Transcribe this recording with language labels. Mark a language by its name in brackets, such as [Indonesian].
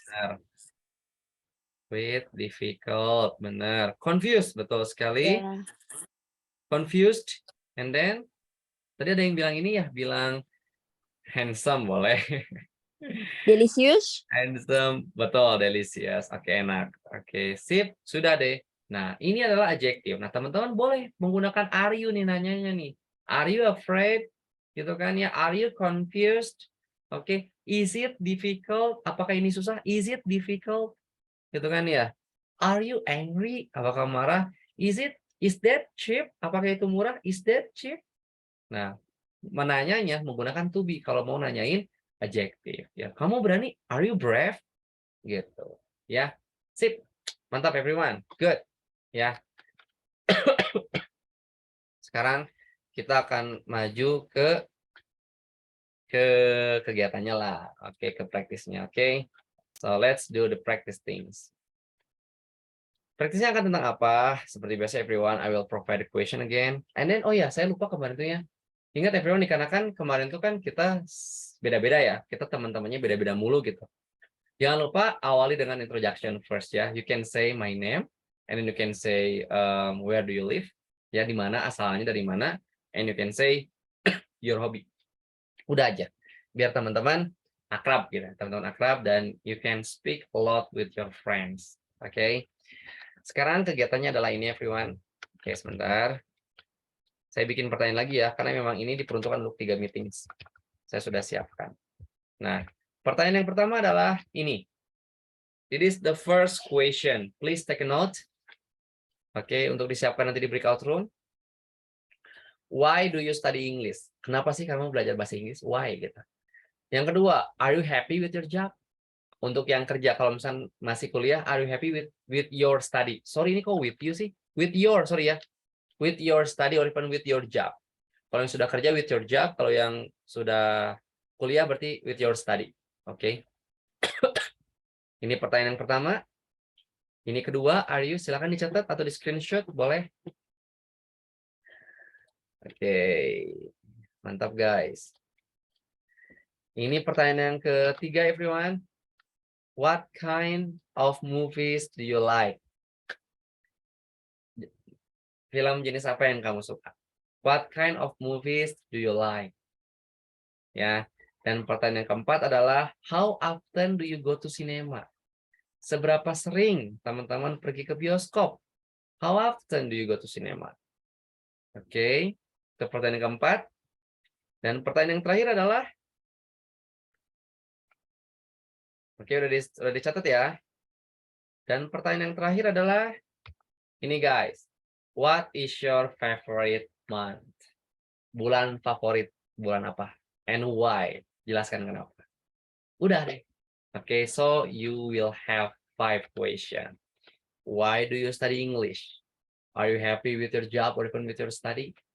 [Indonesian] benar. Wait, difficult, benar. Confused, betul sekali. [English] Yeah. [Indonesian] Confused, and then, tadi ada yang bilang ini ya, bilang handsome, boleh. [English] Delicious. Handsome, betul, delicious. [Indonesian] Oke, enak. Oke, sip, sudah deh. Nah, ini adalah adjektif. Nah, teman-teman boleh menggunakan are you nih nanyanya nih. [English] Are you afraid? Gitu kan ya. Are you confused? Oke, is it difficult? [Indonesian] Apakah ini susah? [English] Is it difficult? Gitu kan ya. Are you angry? [Indonesian] Apakah marah? [English] Is that cheap? [Indonesian] Apakah itu murah? [English] Is that cheap? [Indonesian] Nah, menanyanya menggunakan to be. Kalau mau nanyain adjektif ya. Kamu berani? [English] Are you brave? [Indonesian] Gitu. Ya. Sip. Mantap everyone. Good. Ya. Sekarang kita akan maju ke kegiatannya lah. Oke, ke praktisnya. Oke. [English] So let's do the practice things. [Indonesian] Praktisnya akan tentang apa? [English] Seperti biasa everyone, I will provide the question again. [Indonesian] And then, oh ya, saya lupa kemarin tuh ya. Ingat everyone, dikarenakan kemarin tuh kan kita beda-beda ya. Kita teman-temannya beda-beda mulu gitu. Jangan lupa awali dengan [English] introduction first [Indonesian] ya. [English] You can say my name, and then you can say where do you live, [Indonesian] ya di mana asalnya dari mana, [English] and you can say your hobby. [Indonesian] Udah aja, biar teman-teman akrab gitu, teman-teman akrab dan [English] you can speak a lot with your friends. [Indonesian] Oke. Sekarang kegiatannya adalah ini everyone. Oke, sebentar. Saya bikin pertanyaan lagi ya, karena memang ini diperuntukkan untuk 3 meetings. Saya sudah siapkan. Nah, pertanyaan yang pertama adalah ini. [English] It is the first question. Please take a note. [Indonesian] Oke, untuk disiapkan nanti di breakout room. [English] Why do you study English? [Indonesian] Kenapa sih kamu belajar bahasa Inggris? Why gitu. Yang kedua, [English] are you happy with your job? [Indonesian] Untuk yang kerja, kalau misalnya masih kuliah, [English] are you happy with your study? Sorry, [Indonesian] ini kok [English] with you sih? With your, sorry ya. With your study or even with your job. [Indonesian] Kalau yang sudah kerja [English] with your job, [Indonesian] kalau yang sudah kuliah berarti with your study. Oke. Ini pertanyaan yang pertama. Ini kedua, are you? Silakan dicatat atau di screenshot, boleh. Oke, mantap guys. Ini pertanyaan yang ketiga, everyone. [English] What kind of movies do you like? [Indonesian] Film jenis apa yang kamu suka? [English] What kind of movies do you like? [Indonesian] Ya, dan pertanyaan yang keempat adalah [English] how often do you go to cinema? [Indonesian] Seberapa sering teman-teman pergi ke bioskop? [English] How often do you go to cinema? [Indonesian] Oke, itu pertanyaan yang keempat. Dan pertanyaan yang terakhir adalah, oke, udah dicatat ya. Dan pertanyaan yang terakhir adalah ini guys. [English] What is your favorite month? [Indonesian] Bulan favorit, bulan apa? [English] And why? [Indonesian] Jelaskan kenapa. Udah deh. [English] Okay, so you will have 5 questions. Why do you study English? Are you happy with your job or even with your study?